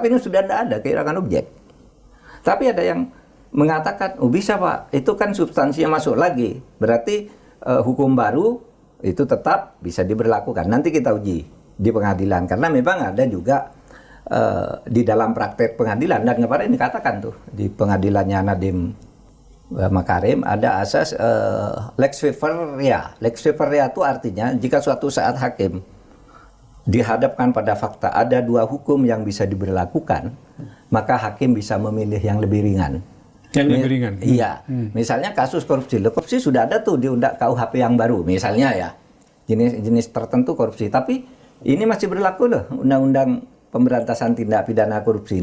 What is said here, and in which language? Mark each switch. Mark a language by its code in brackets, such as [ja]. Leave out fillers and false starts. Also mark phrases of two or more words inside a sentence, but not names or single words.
[id] Tapi ini sudah tidak ada kehilangan objek. Tapi ada yang mengatakan, oh bisa Pak, itu kan substansinya masuk lagi. Berarti hukum baru itu tetap bisa diberlakukan. Nanti kita uji di pengadilan karena memang ada juga di dalam praktek pengadilan dan kemarin dikatakan tuh di pengadilannya Nadiem Makarim ada asas [la] lex vivaria. Lex vivaria [id] itu artinya jika suatu saat hakim dihadapkan pada fakta ada dua hukum yang bisa diberlakukan, maka hakim bisa memilih yang lebih ringan. Yang lebih ringan. Iya. Misalnya kasus korupsi. Korupsi sudah ada tuh di KUHP yang baru. Misalnya ya jenis tertentu korupsi. Tapi ini masih berlaku loh Undang-Undang Pemberantasan Tindak Pidana Korupsi.